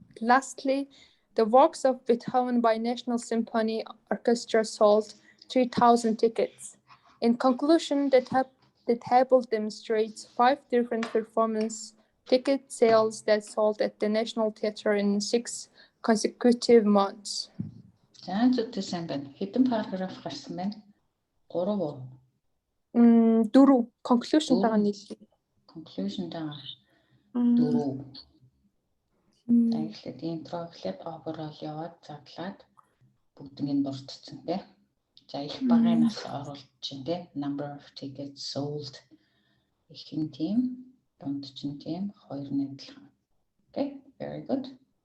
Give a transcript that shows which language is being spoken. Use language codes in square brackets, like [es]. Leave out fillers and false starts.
[en] Lastly, the works of Beethoven by National Symphony Orchestra sold 3,000 tickets. In conclusion, the table demonstrates 5 different performance ticket sales that sold at the National Theatre in 6 consecutive months. [mn] За зүгтээ сайн байна. Хэдэн параграф гарсан байна? 3 уу? 4 conclusion тагаа нийлээ. Conclusion тагаа 4. За эхлээд intro эхлээд overall яваад задлаад бүгднийг дурдсан тий. За их багын нас оруулж чинь тий. [en] Number of tickets sold. [mn] Ихэнх тийм, дунд чинь тийм, хоёр нь адилхан. [en] Okay, very good.